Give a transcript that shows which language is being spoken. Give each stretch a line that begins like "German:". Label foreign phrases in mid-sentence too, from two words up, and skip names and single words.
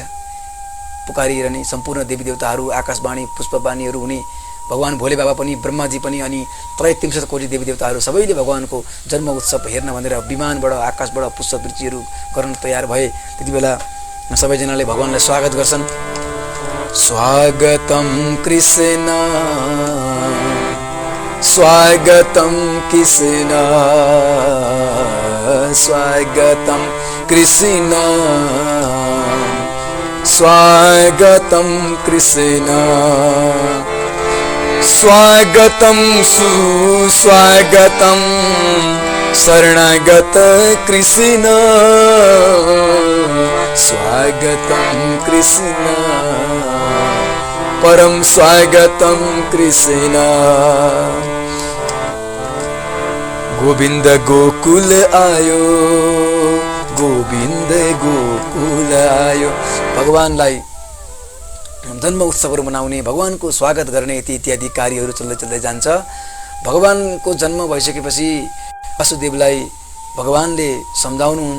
Nepali: पुकारिएर नै सम्पूर्ण देवी देवताहरू, आकाशवाणी पुष्पवाणीहरू हुने भगवान भोले बाबा पनि, ब्रह्माजी पनि अनि 63 कोटी देवी देवताहरू सबैले भगवानको जन्म उत्सव हेर्न भनेर विमानबाट आकाशबाट पुष्पवृष्टिहरू गर्न तयार भए। त्यति बेला सबैजनाले भगवानलाई स्वागत गर्छन्।
Sanskrit: स्वागतम कृष्ण स्वागतम कृष्ण स्वागतम कृष्ण स्वागतम कृष्ण स्वागतम सुस्वागतम शरणागत कृष्ण स्वागतम कृष्ण परम स्वागतम कृष्ण
Nepali: गोविंद गोकुल आयो गोविंद गोकुल आयो। भगवानलाई जन्म उत्सवहरू मनाउने, भगवानको स्वागत गर्ने इत्यादि कार्यहरू चल्दै जान्छ। भगवानको जन्म भइसकेपछि वासुदेवलाई भगवानले सम्झाउनुहुन्छ।